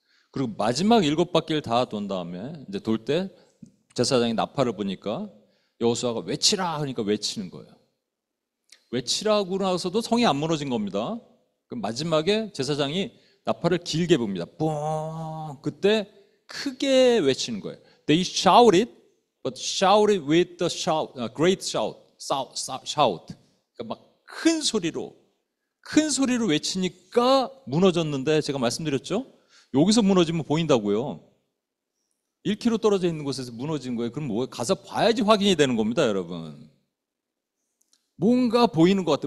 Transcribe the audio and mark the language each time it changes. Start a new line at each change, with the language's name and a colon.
Korean: 그리고 마지막 7바퀴를 다 돈 다음에 이제 돌 때 제사장이 나팔을 보니까 여호수아가 외치라 하니까 외치는 거예요. 외치라고 나서도 성이 안 무너진 겁니다. 그럼 마지막에 제사장이 나팔을 길게 붑니다. 뿡! 그때 크게 외치는 거예요.
English: They shouted, but shouted with the shout, great shout, shout.
Korean: 그러니까 막 큰 소리로 외치니까 무너졌는데 제가 말씀드렸죠? 여기서 무너지면 보인다고요. 1km 떨어져 있는 곳에서 무너진 거예요. 그럼 뭐 가서 봐야지 확인이 되는 겁니다, 여러분. 뭔가 보이는 것 같아.